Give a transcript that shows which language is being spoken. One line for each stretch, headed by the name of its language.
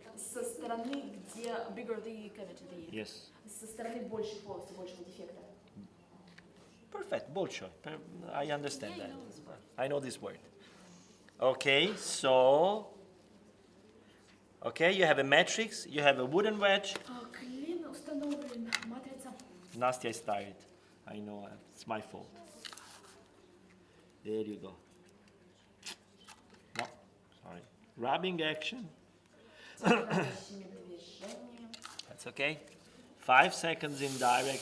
Russian: Со стороны, где
English: bigger the cavity. Yes.
Russian: Со стороны большей полости, большего дефекта.
English: Perfect. Bolshoi. I understand that. I know this word. Okay, so Okay, you have a matrix, you have a wooden wedge.
Russian: Клин установлен, матрица.
English: Nastya is tired. I know, it's my fault. There you go. No, sorry. Rubbing action.
Russian: Заводящими движениями.
English: That's okay. 5 seconds in direct.